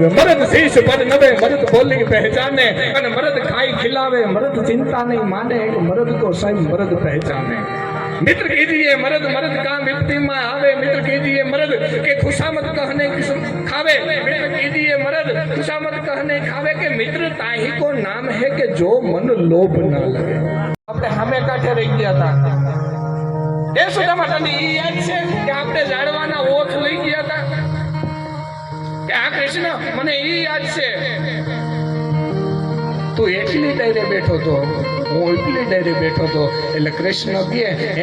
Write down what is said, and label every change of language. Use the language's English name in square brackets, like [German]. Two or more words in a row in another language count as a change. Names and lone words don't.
[Hindi] मरद शीश पर नवे, मरद बोली पहचाने अने मरद खाई खिलावे, मरद चिंता नहीं माने, मरद तो साहेब मरद पहचाने. मित्र कीजिए मरद मरद का मिट्टी में आवे, मित्र कीजिए मरद के खुशामद कहने खावे, मित्र कीजिए मरद खुशामद कहने खावे के मित्रता ही को नाम है कि जो मन लोभ ना लगे. [Gujarati] આપણે સામે કાંઠે રહી ગયા હતા એ સુધા માતાની યાદ છે કે આપણે ઝાડવાના ઓથ લઈ ગયા હતા કે આ કૃષ્ણ મને એ યાદ છે તું એટલી ડાયરે બેઠો તો હું ઉપલી ડાયરે બેઠો તો એટલે કૃષ્ણ કહે હે